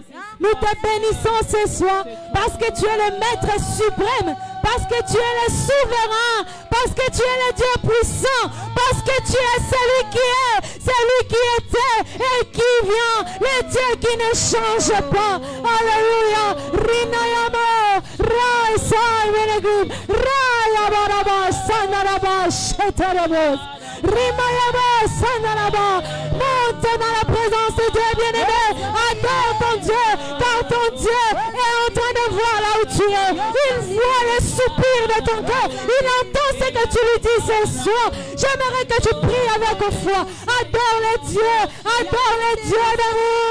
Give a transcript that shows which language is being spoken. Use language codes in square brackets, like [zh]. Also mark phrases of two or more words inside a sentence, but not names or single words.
[fr] Nous te bénissons ce soir parce que tu es le Maître suprême, parce que tu es le souverain, parce que tu es le Dieu puissant, parce que tu es celui qui est, celui qui était et qui vient, le Dieu qui ne change pas. Alléluia. Rinayamo, Rai Sai Venegud, Rai Abaraba, Sanaraba, Shetarabos. Rimayaba, Sanaraba. Monte dans la présence de Dieu, bien-aimé. Adore ton Dieu, car ton Dieu est en train de voir là où tu es. Il voit le soupir de ton cœur. Il entend ce que tu lui dis ce soir. J'aimerais que tu pries avec foi. Adore le Dieu d'amour.